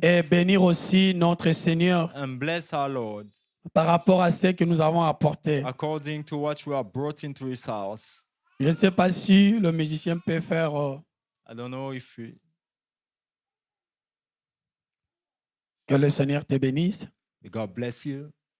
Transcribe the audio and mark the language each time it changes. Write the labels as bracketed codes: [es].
[fr] et bénir aussi notre Seigneur [en] and bless our Lord [fr] par rapport à ce que nous avons apporté. [en] according to what we have brought into his house. [fr] Je ne sais pas si le musicien peut faire [en] I don't know if we... [fr] que le Seigneur te bénisse. [en] May God bless you.